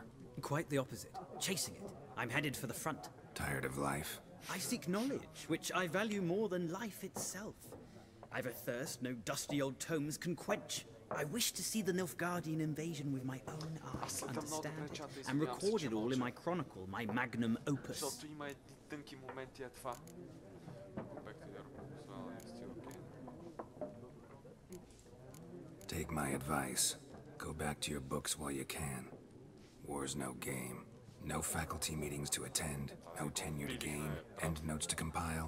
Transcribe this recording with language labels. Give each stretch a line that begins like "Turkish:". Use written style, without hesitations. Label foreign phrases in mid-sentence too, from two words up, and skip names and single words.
English: Quite the opposite. Chasing it. I'm headed for the front. Tired of life? I seek knowledge, which I value more than life itself. I've a thirst no dusty old tomes can quench. I wish to see the Nilfgaardian invasion with my own eyes, understand it, and record it all in my chronicle, my magnum opus.
Bulgarian: Защото има тънки моменти е това.
English: Take my advice. Go back to your books while you can. War's no game. No faculty meetings to attend. No tenure to gain. Endnotes to compile.